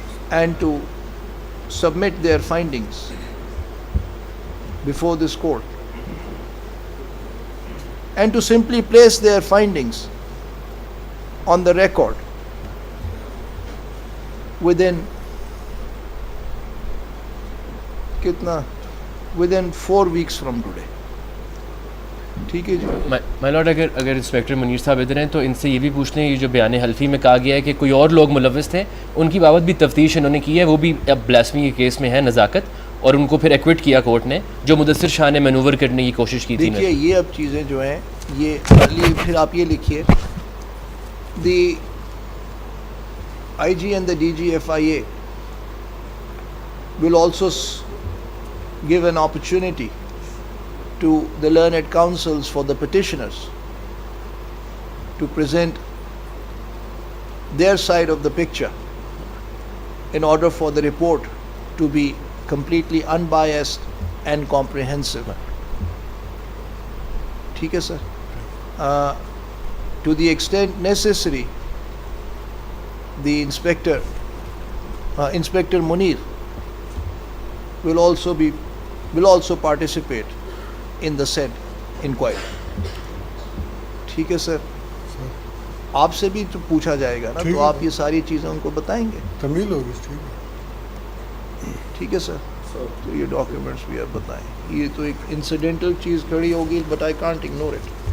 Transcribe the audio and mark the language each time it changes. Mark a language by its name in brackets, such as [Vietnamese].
[English] and to submit their findings before this court, and to simply place their findings on the record within 4 weeks from today. [Urdu] ٹھیک ہے جی. مائی lord اگر inspector Munir صاحب ادھر ہیں تو ان سے یہ بھی پوچھ لیں, یہ جو بیان حلفی میں کہا گیا ہے کہ کوئی اور لوگ ملوث تھے, ان کی بابت بھی تفتیش انہوں نے کی ہے, وہ بھی اب بلاسفمی کے کیس میں ہے, نزاکت, اور ان کو پھر ایکوٹ کیا کورٹ نے, جو مدثر شاہ نے مینوور کرنے کی کوشش کی تھی. دیکھیے یہ اب چیزیں جو ہیں یہ پھر آپ یہ لکھیے, [English] The IG and the DG FIA will also give an opportunity to the learned counsels for the petitioners to present their side of the picture in order for the report to be completely unbiased and comprehensive. [Urdu] ٹھیک ہے سر. [English] To the extent necessary, the Inspector Munir will also participate in the said inquiry. [Urdu] ٹھیک ہے سر. آپ سے بھی تو پوچھا جائے گا نا, تو آپ یہ ساری چیزیں ان کو بتائیں گے. تمیل ہوگی. ٹھیک ہے سر. تو یہ ڈاکیومنٹس بھی آپ بتائیں. یہ تو ایک انسیڈنٹل چیز کھڑی ہوگی, [English] But I can't ignore it.